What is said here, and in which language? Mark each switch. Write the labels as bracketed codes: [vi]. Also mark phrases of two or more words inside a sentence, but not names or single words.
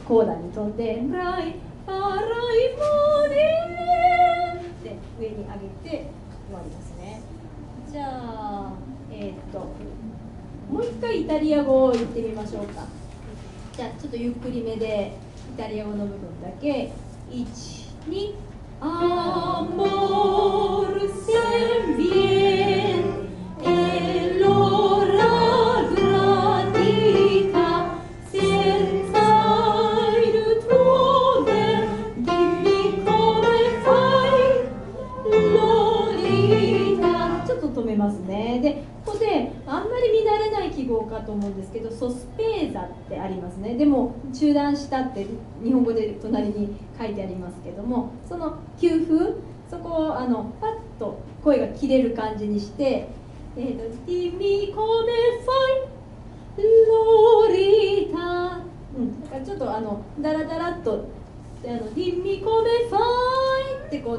[ja] コーダに飛んでライファライモリって上に上げて終わりますね。じゃあもう一回イタリア語を言ってみましょうか。じゃあちょっとゆっくりめでイタリア語の部分だけ1、2 [it] Amor se vien e l'ora gradita senza il tuo dimmi come fai Lolita [ja] ちょっと止めますね。でここであんまり見慣れない記号かと思うんですけど、ソスペーザってありますね。でも中断したって日本語で隣に書いてありますけども、その休符、そこをパッと声が切れる感じにして [it] 「dimmi come fai Lolita」 [ja] だからちょっとダラダラっと [it] 「dimmi come fai」 [ja] ってこう